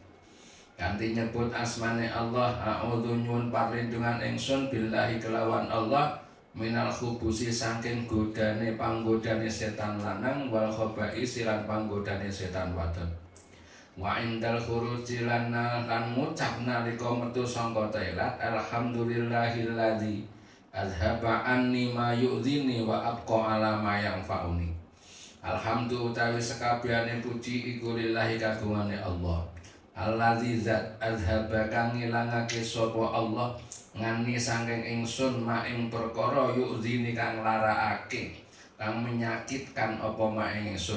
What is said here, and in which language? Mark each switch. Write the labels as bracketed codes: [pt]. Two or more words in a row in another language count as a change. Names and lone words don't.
[jv] Kanthi nyebut asmane Allah a'udzu nyuwun perlindungan ingsun billahi kelawan Allah [ar] من الخبث [jv] saking godane panggodane setan lanang [ar] والخبائث [jv] lan panggodane setan wadon. [ar] وعند الخروج [jv] lan ngucap nalika metu saka toilet [ar] الحمد لله الذي أذهب عني ما يؤذيني وأبقى علي ما ينفعني. [jv] Alhamdulillah utawi sekabehane puji iku lillahi kagungane Allah. Alladzi zat azhaba kang ngilangake sapa Allah ngani saking ingsun ma ing perkara yu'dhini kang larakake kang menyakitkan apa ma ingsun.